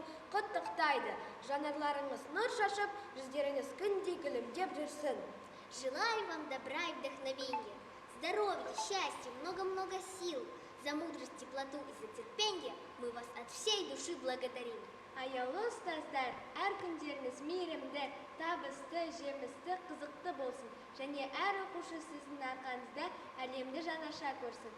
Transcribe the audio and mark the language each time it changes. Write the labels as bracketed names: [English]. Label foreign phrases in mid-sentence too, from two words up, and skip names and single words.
[Kazakh] құттықтайды. Жанарларыңыз нұр шашып, жүздеріңіз күндей күлімдеп жүрсін. [Russian] Желаю вам добра и вдохновения, здоровья, счастья, много-много сил. За мудрость, теплоту и за терпение мы вас от всей души благодарим. [Kazakh] Аяулы ұстаздар, әр күндеріңіз мейірімді, табысты, жемісті, қызықты болсын. Және әр оқушы сіздің арқаңызда әлемді жаңаша көрсін.